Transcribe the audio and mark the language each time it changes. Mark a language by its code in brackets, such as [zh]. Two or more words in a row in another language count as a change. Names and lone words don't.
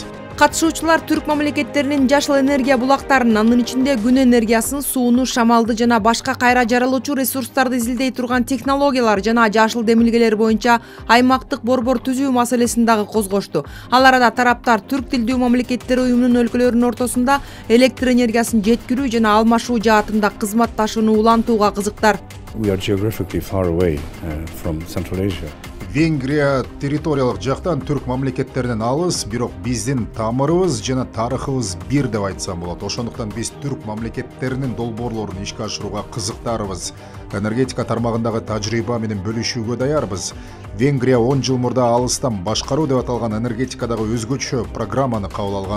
[ky] Катышуучулар түрк мамлекеттеринин жашыл энергия булактарын, анын ичинде күн энергиясын, сууну, шамалды жана башка кайра жаралуучу ресурстарды изилдей турган технологиялар жана жашыл демилгелер боюнча аймактык борбор түзүү маселесин дагы козгошту. Ал арада тараптар түрк тилдүү мамлекеттер уюмунун өлкөлөрүнүн ортосунда электр энергиясын жеткирүү жана алмашуу жаатында кызматташууну улантууга кызыктар. [en] We are geographically far away from Central Asia. [ky] Венгрия территориялык жактан түрк мамлекеттеринен алыс, бирок биздин тамырыбыз жана тарыхыбыз бир деп айтсам болот. Ошондуктан биз түрк мамлекеттеринин долбоорлорун ишке ашырууга кызыктарбыз. Энергетика тармагындагы тажрыйба менен бөлүшүүгө даярбыз. Венгрия 10 жыл мурда алыстан башкаруу деп аталган энергетикадагы өзгөчө программаны кабыл алган.